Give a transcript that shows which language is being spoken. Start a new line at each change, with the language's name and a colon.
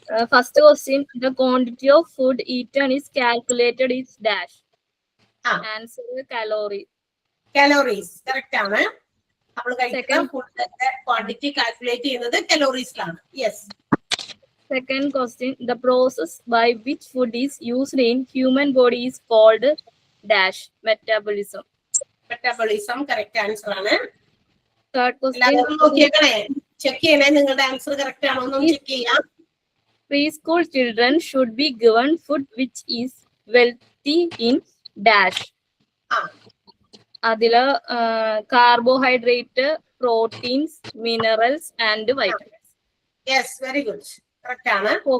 English: First question, the quantity of food eaten is calculated is dash. Answer calorie.
Malayalam: Calories correct ആണ്. നമ്മൾ കഴിക്കുന്ന ഫുഡിന്റെ quantity calculate ചെയ്യുന്നത് കലോറീസിലാണ്.
English: Yes. Second question, the process by which food is used in human body is called dash. Metabolism.
Malayalam: Metabolism correct answer ആണ്.
English: Third question,
Malayalam: എല്ലാവരും നോക്കിയേക്കണേ, check ചെയ്യണേ നിങ്ങളുടെ answer correct ആണോ എന്ന് ചെക്ക് ചെയ്യാം.
English: preschool children should be given food which is wealthy in dash.
Malayalam: അതില്
English: carbohydrate, proteins, minerals and vitamins.
Malayalam: Yes, very good, correct ആണ്.